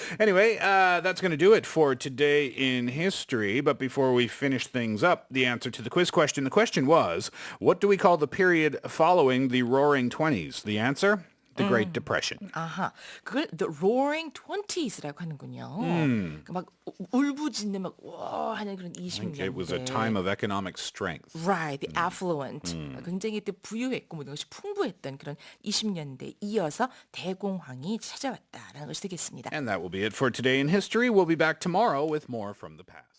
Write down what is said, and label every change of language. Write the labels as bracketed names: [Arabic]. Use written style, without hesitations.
[English] Anyway, that's going to do it for Today in History. But before we finish things up, the answer to the quiz question. The question was, what do we call the period following the Roaring Twenties? The answer? The Great Depression. [Korean] 그걸 The Roaring Twenties라고 하는군요. 막 울부짖는 막 와 하는 그런 20년대. [English] It was a time of economic strength. Right, the affluent. [Korean] 굉장히 그때 부유했고 모든 것이 풍부했던 그런 20년대 이어서 대공황이 찾아왔다라는 것이 되겠습니다. [English] And that will be it for Today in History. We'll be back tomorrow with more from the past.